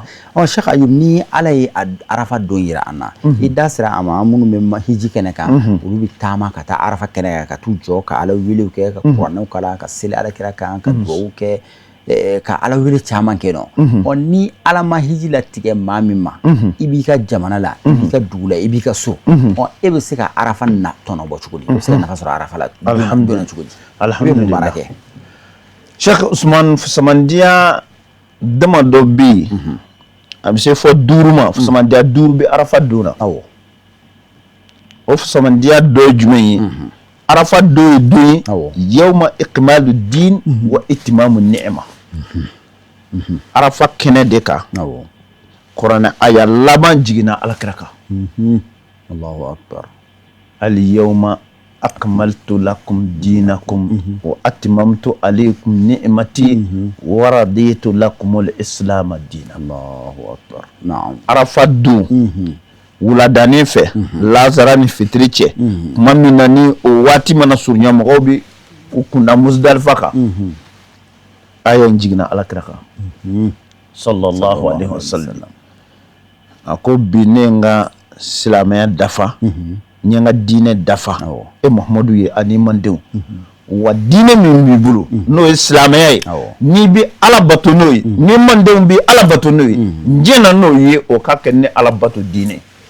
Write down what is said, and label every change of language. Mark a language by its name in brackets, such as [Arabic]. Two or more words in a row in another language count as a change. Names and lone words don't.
[Bambara] Sheikh Ayub ni Ala ye Arafa don yira an na i da sera a ma minnu bɛ hiji kɛnɛ kan olu bɛ taama ka taa Arafa kɛnɛ kan ka t'u jɔ ka Ala welew kɛ ka kuranɛw kalan ka seli Alakira kan ka dugawu kɛ ka ala wele caman kɛ nɔ ni ala ma hiji la tigɛ maa min ma i b'i ka jamana la i b'i ka dugu la i b'i ka so e bɛ se ka arafa na tɔnɔ bɔ cogo di i bɛ se ka nafa sɔrɔ arafa la dɔnna cogo di alhamdulillah baara kɛ Sheikh Usman Fusamandiya dama dɔ bɛ yen a bɛ se fɔ 5 ma Fusamandiya 5 bɛ arafa don na awɔ o Fusamandiya dɔ ye jumɛn ye arafa don ye don ye [Arabic] يوم إكمال الدين وإتمام النعمة [Bambara] arafa kɛnɛ de kan kuranɛ aya laban jiginna alakira kan [Arabic] الله أكبر اليوم أكملت لكم دينكم وأتممت عليكم نعمتي ورضيت لكم الإسلام دينا الله أكبر نعم [Bambara] arafa don wuladanin fɛ lazara ni fitiri cɛ kuma min na ni o waati mana surunya mɔgɔw bi u kunda Musdalifa kan aya in jiginna alakira kan [Arabic] صلى الله عليه وسلم [Bambara] a ko bi ne nga silamɛya dafa n ye n ka diinɛ dafa e Muhamadu ye ani mandenw wa diinɛ min b'i bolo n'o ye silamɛya ye n'i bi ala bato n'o ye ni mandenw bi ala bato n'o ye n jɛna n'o ye o ka kɛ ni ala bato diinɛ